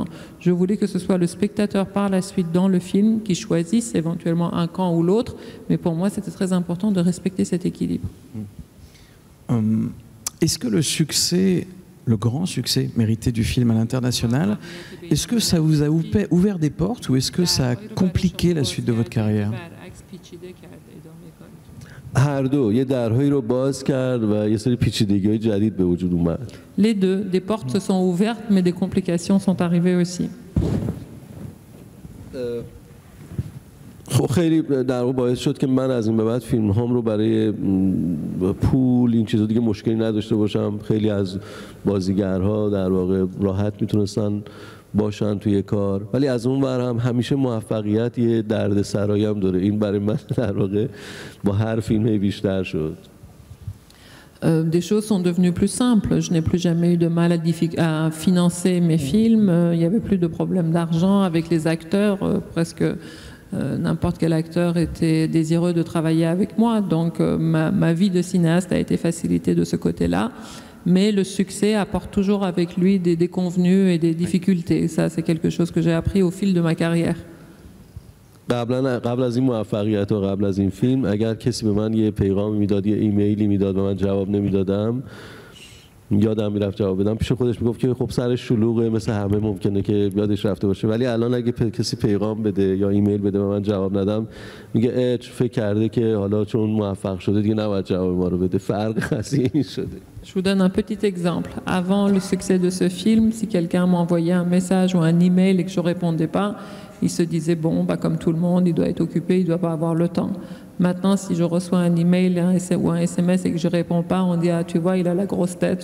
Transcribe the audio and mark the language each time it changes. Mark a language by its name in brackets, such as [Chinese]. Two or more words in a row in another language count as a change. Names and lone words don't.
[French] Je voulais que ce soit le spectateur par la suite dans le film qui choisisse éventuellement un camp ou l'autre, mais pour moi c'était très important de respecter cet équilibre. Est-ce que le succès, le grand succès mérité du film à l'international, est-ce que ça vous a ouvert des portes ou est-ce que ça a compliqué la suite de votre carrière? [Persian] هر دو یه درهایی رو باز کرد و یه سری پیچیدگی‌های جدید به وجود اومد. [French] Les deux, des portes se sont ouvertes mais des complications sont arrivées aussi. [Persian] خب خیلی در واقع باعث شد که من از این به بعد فیلم هام رو برای پول این چیزا دیگه مشکلی نداشته باشم. خیلی از بازیگرها در واقع راحت میتونستن باشن توی کار، ولی از اون ور هم همیشه موفقیت یه دردسرایی هم داره. این برای من در واقع با هر فیلم بیشتر شد. [French] Des choses sont devenues plus simples. Je n'ai plus jamais eu de mal à financer mes films. Il n'y avait plus de problème d'argent avec les acteurs. Presque n'importe quel acteur était désireux de travailler avec moi. Donc ma vie de cinéaste a été facilitée de ce côté-là. Mais le succès apporte toujours avec lui des déconvenues et des difficultés. Ça, c'est quelque chose que j'ai appris au fil de ma carrière. [Persian] قبل از این موفقیت و قبل از این فیلم اگر کسی به من یه پیغامی میداد یه ایمیلی میداد و من جواب نمیدادم یادم میرفت جواب بدم، پیش خودش میگفت که خب سرش شلوغه مثل همه ممکنه که یادش رفته باشه، ولی الان اگه کسی پیغام بده یا ایمیل بده و من جواب ندم میگه فکر کرده که حالا چون موفق شده دیگه نباید جواب ما رو بده. فرق قضیه این شده. [French] Je vous donne un petit exemple. Avant le succès de ce film, si quelqu'un m'envoyait un message ou un email et que je répondais pas, il se disait bon, bah comme tout le monde, il doit être occupé, il doit pas avoir le temps. Maintenant, si je reçois un email ou un SMS et que je réponds pas, on dit ah tu vois, il a la grosse tête.